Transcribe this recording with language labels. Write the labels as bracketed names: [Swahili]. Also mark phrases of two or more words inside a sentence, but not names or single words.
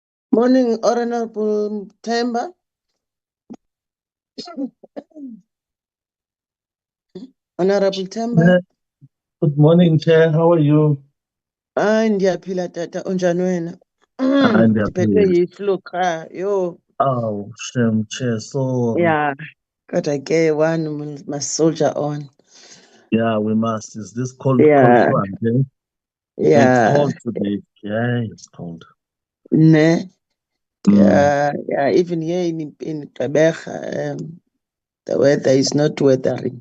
[English] Morning, Honorable Temba. Honorable Temba. Good morning, Chair. How are you? [Xhosa] Ndiyaphila tata, unjani wena? Ndiyaphila. Ndiphethwe yi-flu qha, yo. [English] Oh, shame, Chair. Sorry. Yeah, [Xhosa] kodwa ke [English] one must soldier on. Yeah, we must. Is this cold Yeah. front? Eh? Yeah. It's cold today. Yeah, it's cold. [Xhosa] Ne? Mm. [English] Yeah, even here in Gqeberha, the weather is not weathering.